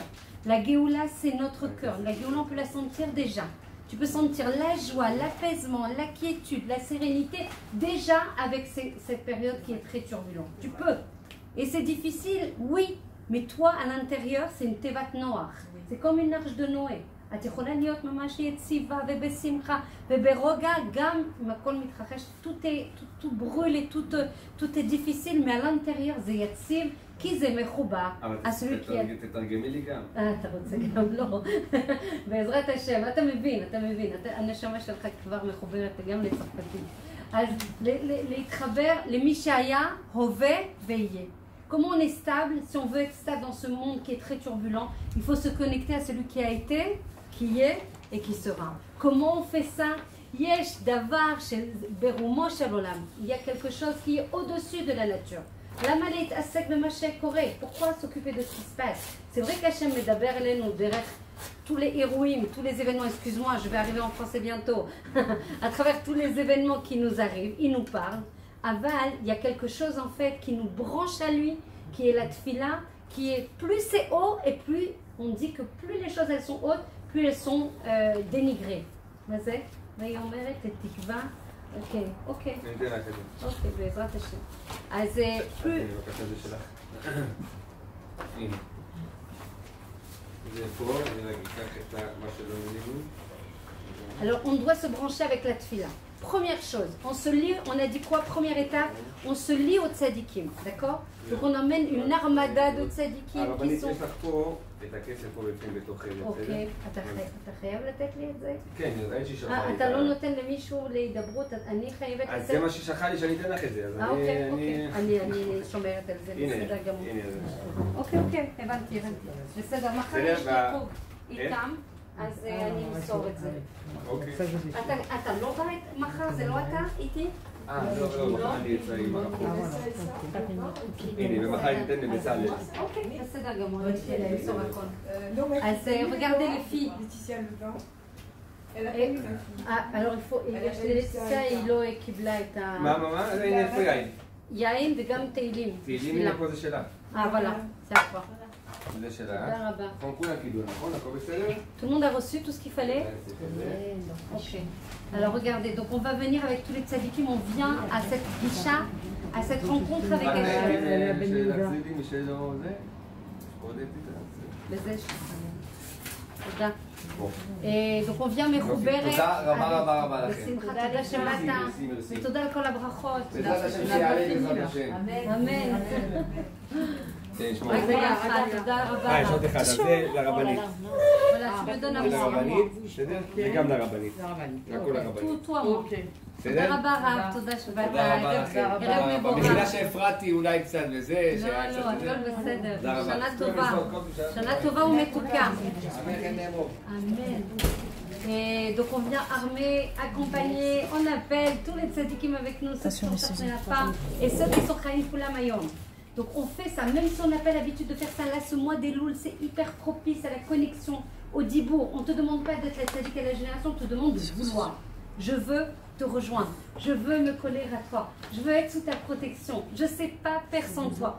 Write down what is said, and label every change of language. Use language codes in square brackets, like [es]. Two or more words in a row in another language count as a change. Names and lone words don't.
[fr] La Géoula, c'est notre cœur. La Géoula, on peut la sentir déjà. Tu peux sentir la joie, l'apaisement, la quiétude, la sérénité, déjà avec cette période qui est très turbulente. Tu peux. Et c'est difficile, oui, mais toi, à l'intérieur, c'est une tevat noire. C'est comme une arche de Noé. [he] את יכולה להיות ממש יציבה ובשמחה וברוגע גם אם הכל מתרחש, [fr] tout brûle et tout est difficile, mais à l'intérieur [he] זה יציב כי זה מחובר. אבל תתרגמי לי גם. אתה רוצה גם לא. בעזרת השם, אתה מבין, הנשמה שלך כבר מחוברת גם לצרפתית. אז להתחבר למי שהיה, הווה ויהיה. [fr] Comment on est stable? Si on veut être stable dans ce monde qui est très turbulent, il faut se connecter à celui qui a été, qui est et qui sera. Comment on fait ça? [he] יש דבר של ברומו של עולם. [fr] Il y a quelque chose qui est au-dessus de la nature. [he] Lama להתעסק במה שקורה? [fr] Pourquoi s'occuper de ce qui se passe? C'est vrai qu'Hachem [he] מדבר אלינו דרך [fr] tous les héroïnes, tous les événements, excuse-moi, je vais arriver en français bientôt, à travers tous les événements qui nous arrivent, il nous parle. Aval, il y a quelque chose en fait qui nous branche à lui, qui est la tfila, qui est plus c'est haut et plus on dit que plus les choses elles sont hautes, plus elles sont dénigrées. [he] מה זה? והיא אומרת את תקווה, אוקיי, בעזרת השם. אז plus... הנה. זה פה, אני אקח את מה שלא מבינים. [fr] Alors on doit se brancher avec la tfila. Première chose, on se lie, on a dit quoi? Première étape, on se lie aux tzadikim, d'accord? Donc on emmène une armada de tzadikim qui sont... [he] Ok, אתה חייב לתת לי את זה? כן, ראית שהיא שלחה לי. אתה לא נותן למישהו להידברות, אני חייבת לתת... אז זה מה ששלחה לי שאני אתן לך את זה, אז אני שומרת על זה, בסדר גמור. אוקיי, הבנתי. בסדר, מחר יש לי חוג איתם. אז אני אמסור את זה. אוקיי. אתה לא בא מחר? זה לא אתה איתי? לא, אני אצלי. הנה, ומחר ניתן לבצלאל. אוקיי, בסדר גמור, אני אמסור הכל. [fr] אז regardez les filles. alors il faut, [he] ללציציה היא לא קיבלה את ה... מה? הנה איפה יין. יין וגם תהילים. תהילים, הנה פה זה שלה. [fr] voilà, c'est à toi. [he] זה שלה. נכון, כולם קיבלו, נכון? הכל בסדר? [fr] Tout le monde a reçu tout ce qu'il fallait? Ok. Alors regardez, donc on va venir avec tous les tzadikim, on vient à cette gisha, à cette rencontre avec Hachem. [he] תודה. [fr] Et donc on vient מחוברת. [he] תודה רבה לכם. בשמחה, תודה שבאת. ותודה על כל הברכות. בעזרת השם שיעלה בעזרת השם. אמן. רק ביחד, תודה רבה. יש עוד אחד, אז זה לרבנית. זה לרבנית, בסדר? וגם לרבנית. הכל לרבנית. תודה רבה רב, תודה שבאת. ערב מבורך. בגלל שהפרעתי אולי קצת וזה. לא, הכל בסדר. שנה טובה. שנה טובה ומתוקה. אמן. [fr] Et donc on vient armer, accompagner, on appelle tous les tzadikim avec nous, ceux qui sont cherchés pas, et ceux qui sont [he] חיים כולם היום. [fr] Donc on fait ça, même si on n'a pas l'habitude de faire ça, là ce mois des Louls, c'est hyper propice à la connexion, au dibour. On ne te demande pas d'être la tzadik à la génération, on te demande de vouloir. Je veux te rejoindre, je veux me coller à toi, je veux être sous ta protection, je ne sais pas faire sans toi.